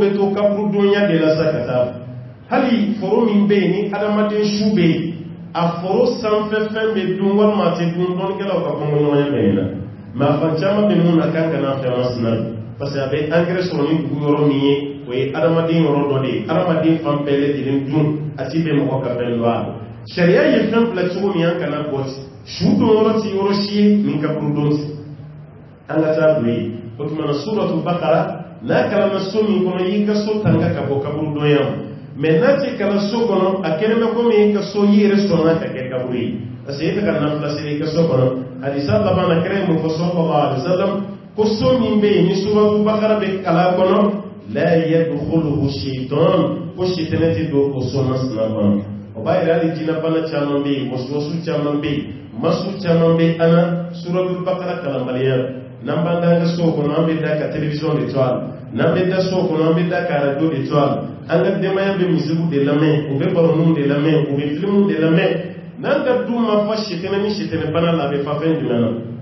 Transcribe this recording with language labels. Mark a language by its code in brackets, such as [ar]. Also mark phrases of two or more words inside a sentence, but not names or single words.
[bm] bɛ to kaburu donya de la sa ka taa hali foro min bɛ yen ni adamaden su bɛ yen a foro sanfɛ fɛn bɛ dun walima a tɛ dun dɔnnikɛlaw ka kɔngɔɲɔgɔnya bɛ yen na mɛ a fan caman bɛ mun na kan ka n'a fɛn masina [fr] parce que [bm] a bɛ angɛrɛ sɔrɔ ni dugu yɔrɔ min ye o ye adamaden yɔrɔ dɔ de ye adamaden fan bɛɛ lajɛlen dun a ti bɛn mɔgɔ ka fɛn dɔ a la sariya ye fɛn bila cogo min an kana bɔ su don yɔrɔ ti yɔrɔ si ye nin kaburu don ti an ka taa don ye o tuma na suratu bakara n'a kalanna so min kɔnɔ i y'i ka so tanga ka bɔ kaburu dɔnya ma mɛ n'a tɛ kalan so kɔnɔ a kɛnɛ bɛ komi i ka so i yɛrɛ sɔnna ka kɛ kaburu ye [fr] parce que [bm] e tɛ ka nafilasi i ka so kɔnɔ hadisa laban na kɛra ye mun fɔ [ar] صلى الله عليه وسلم [bm] ko so min bɛ yen ni suratu bakara bɛ kalan kɔnɔ la [ar] يدخله شيطان [bm] ko shaytan tɛ don o so masina kɔnɔ o b'a yɛrɛ hali jinɛ bana caman bɛ yen wasuwasu caman bɛ yen masu caman bɛ an na suratu bakara kalanbaliya n'an b'an da an ka so kɔnɔ an bɛ da ka télévision de to a la n'an bɛ da so kɔnɔ an bɛ da ka radio de to a la an ka denbaya bɛ musique de lamɛn u bɛ baroninw de lamɛn u bɛ filmw de lamɛn n'an ka du ma fa sitɛnɛ ni sitɛnɛ bana la a bɛ fa fɛn jumɛn na